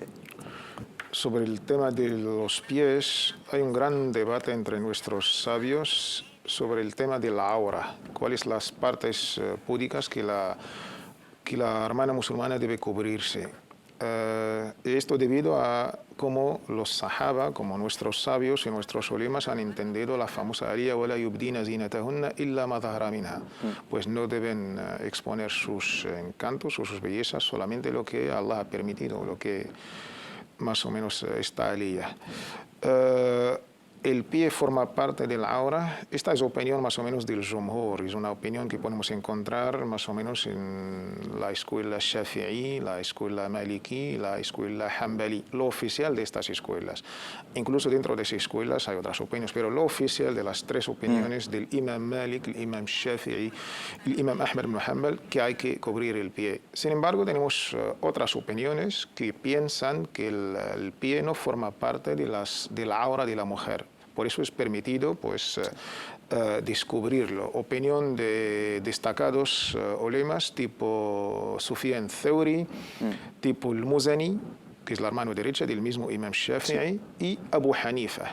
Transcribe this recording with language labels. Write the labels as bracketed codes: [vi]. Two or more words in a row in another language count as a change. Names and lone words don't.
[es] Sobre el tema de los pies, hay un gran debate entre nuestros sabios sobre el tema de la aura, cuáles las partes púdicas que la hermana musulmana debe cubrirse. Esto debido a cómo los sahaba, como nuestros sabios y nuestros ulemas han entendido la famosa aliyah [ar] ولا يبدين زينتهن إلا ما ظهر منها. [es] Pues no deben exponer sus encantos o sus bellezas, solamente lo que Allah ha permitido, lo que más o menos está aliyah. El pie forma parte del aura. Esta es opinión más o menos del Jumhur, es una opinión que podemos encontrar más o menos en la escuela Shafi'i, la escuela Maliki, la escuela Hanbali, lo oficial de estas escuelas. Incluso dentro de esas escuelas hay otras opiniones, pero lo oficial de las tres opiniones del Imam Malik, el Imam Shafi'i, el Imam Ahmad ibn Hanbal, que hay que cubrir el pie. Sin embargo, tenemos otras opiniones que piensan que el pie no forma parte de la aura de la mujer. Por eso es permitido pues, descubrirlo. Opinión de destacados ulemas tipo Sufyan Thawri, tipo el Muzani, que es la mano derecha del mismo Imam Shafi'i, y Abu Hanifa.